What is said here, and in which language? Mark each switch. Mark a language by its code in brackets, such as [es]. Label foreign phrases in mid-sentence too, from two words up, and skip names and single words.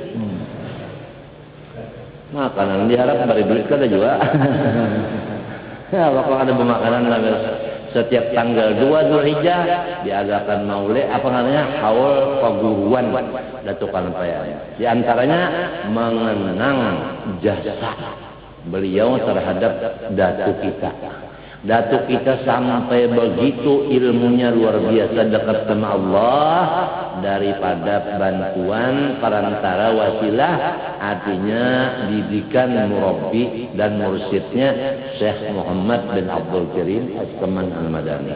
[bjn] Makanan diharap beri duit kada juga. [id] Ya, bakal ada pemakanan setiap tanggal 2 Dzulhijjah diadakan maulid apa namanya haul paguruan Datuk Kalampayan. Di antaranya mengenang jasa beliau terhadap Datuk kita. Datuk kita sampai begitu ilmunya luar biasa dekat sama Allah daripada bantuan perantara wasilah, artinya didikan murabbi dan mursyidnya Syekh Muhammad bin Abdul Karim As-Saman Al-Madani.